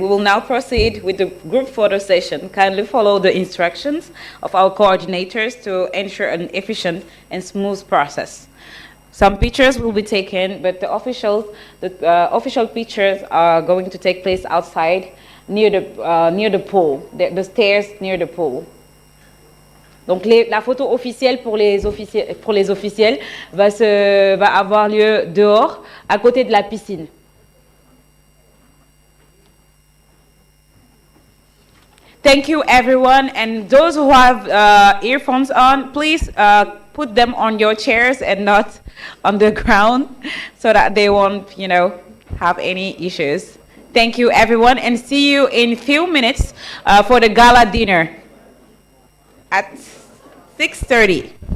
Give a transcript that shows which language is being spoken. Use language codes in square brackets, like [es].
[en] We will now proceed with the group photo session. Kindly follow the instructions of our coordinators to ensure an efficient and smooth process. Some pictures will be taken, but the official pictures are going to take place outside near the pool, the stairs near the pool. [fr] Donc la photo officielle pour les officiels va avoir lieu dehors, à côté de la piscine. [en] Thank you, everyone, and those who have earphones on, please put them on your chairs and not on the ground so that they won't, have any issues. Thank you, everyone, and see you in a few minutes for the gala dinner at 6:30.